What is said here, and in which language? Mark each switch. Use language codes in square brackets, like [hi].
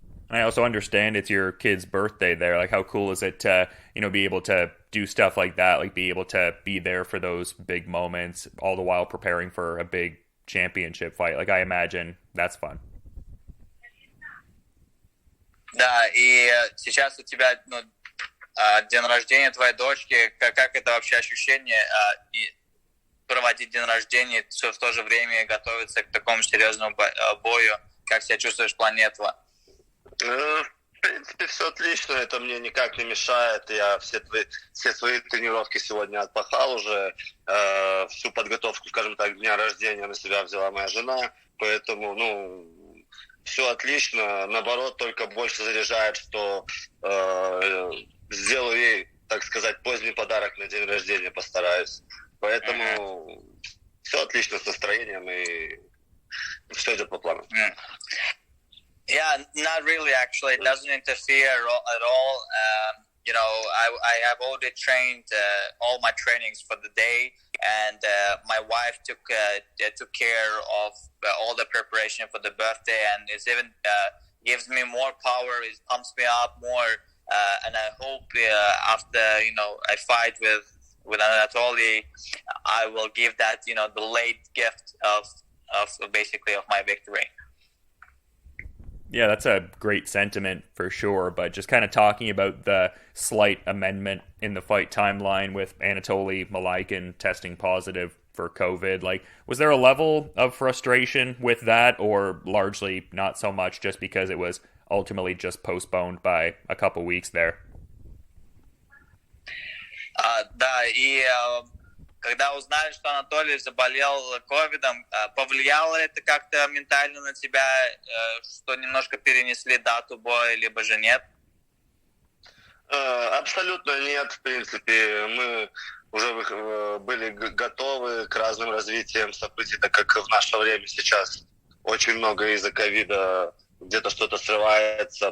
[en] I also understand it's your kid's birthday there. Like, how cool is it to, be able to do stuff like that, like be able to be there for those big moments, all the while preparing for a big championship fight. Like, I imagine that's fun. [ru] Да, и сейчас у тебя день рождения твоей дочки. Как это вообще ощущение проводить день рождения, все в то же время готовиться к такому серьезному бою? Как себя чувствуешь в плане этого? В принципе, все отлично, это мне никак не мешает. Я все свои тренировки сегодня отпахал уже. Всю подготовку, скажем так, дня рождения на себя взяла моя жена. Поэтому, все отлично. Наоборот, только больше заряжает, что сделаю ей, так сказать, поздний подарок на день рождения, постараюсь. Поэтому все отлично с настроением и все идет по плану. [en] Yeah, not really. Actually, it doesn't interfere at all. I have already trained all my trainings for the day, and my wife took care of all the preparation for the birthday, and it even gives me more power. It pumps me up more, and I hope after I fight with Anatoly, I will give that the late gift of basically of my victory. Yeah, that's a great sentiment for sure, but just kind of talking about the slight amendment in the fight timeline with Anatoly Malykhin testing positive for COVID, like, was there a level of frustration with that, or largely not so much just because it was ultimately just postponed by a couple weeks there? [ru] Да, и когда узнали, что Анатолий заболел ковидом, повлияло это как-то ментально на тебя, что немножко перенесли дату боя, либо же нет? Абсолютно нет, в принципе. Мы уже были готовы к разным развитиям событий, так как в наше время сейчас очень много из-за ковида где-то что-то срывается.